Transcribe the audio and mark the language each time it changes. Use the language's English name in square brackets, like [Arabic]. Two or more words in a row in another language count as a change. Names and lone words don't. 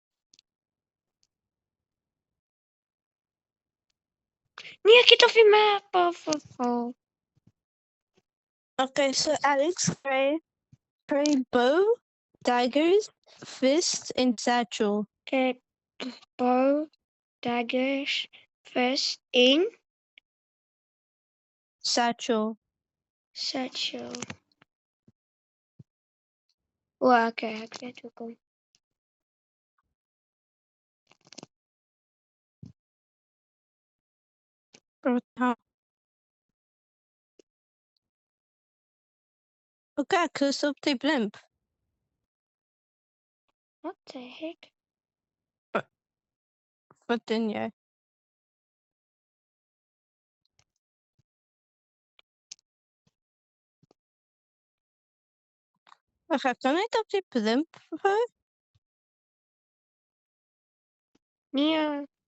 [Afrikaans] Nee, ek het op die map afgeval. Okay, so Alex kry [English] bow, daggers, fist [Afrikaans] en satchel. Okay. [English] Bow, daggers, fist [Afrikaans] en Satchel. satchel. O, okay, ek weet hoekom. Okay, ek is op die blimp. [English] What the heck? [Afrikaans] Wat doen jy? Wag, ek kan net op die blimp hou. Nee.